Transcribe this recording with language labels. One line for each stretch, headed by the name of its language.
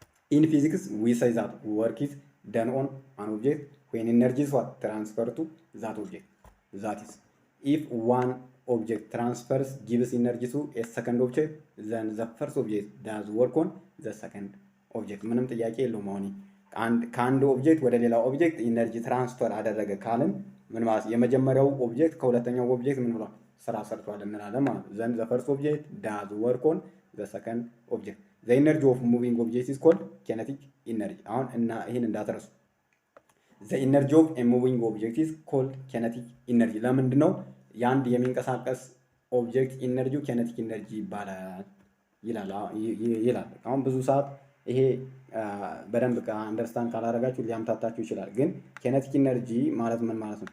English: ኢን ፊዚክስ ዊ ሳይ ዛት ወርክ ኢዝ ደን ኦን አን ኦብጀክት ዌን ኢነርጂ ኢዝ ዋት ትራንስፈር ቱ ዛት ኦብጀክት። ዛት ኢዝ ኢፍ ዋን object transfers gives energy to a second object, then the first object does work on the second object።
Amharic: ምንም ጥያቄ የለውም። አሁን ከአንድ ኦብጀክት ወደ ሌላ ኦብጀክት ኢነርጂ ትራንስፈር አደረገ ካልን ምን ማለት የመጀመሪያው ኦብጀክት ከሁለተኛው ኦብጀክት ምን ብሏል? ስራ ሰርቷል እንላለን ማለት ነው።
English: then the first object does work on the second object. the energy of moving object is called kinetic energy።
Amharic: አሁን እና ይሄን እንዳትረሱ። the energy of a moving object is called kinetic energy። ለምንድን ነው የአንድ የሚንቀሳቀስ ኦብጀክት ኢነርጂው ኬኔቲክ ኢነርጂ ይባላል ይላል። አሁን ብዙ ሰዓት ይሄ በደንብ አንደርስታንድ ካላደረጋችሁ ሊያምታታችሁ ይችላል። ግን ኬኔቲክ ኢነርጂ ማለት ምን ማለት ነው?